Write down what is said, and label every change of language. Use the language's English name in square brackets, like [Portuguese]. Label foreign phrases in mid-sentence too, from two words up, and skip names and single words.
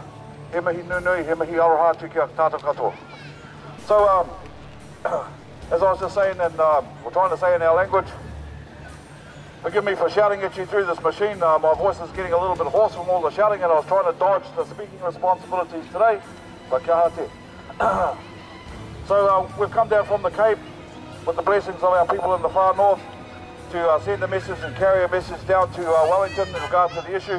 [Māori] He mihi nunui, he mihi aroha atu ki a tātou katoa. [English] So, as I was just saying, and we're trying to say in our language, Forgive me for shouting at you through this machine. My voice is getting a little bit hoarse from all the shouting, and I was trying to dodge the speaking responsibilities today, but [Māori] kia hate. [English] So we've come down from the Cape with the blessings of our people in the far north to send a message and carry a message down to Wellington in regards to the issue.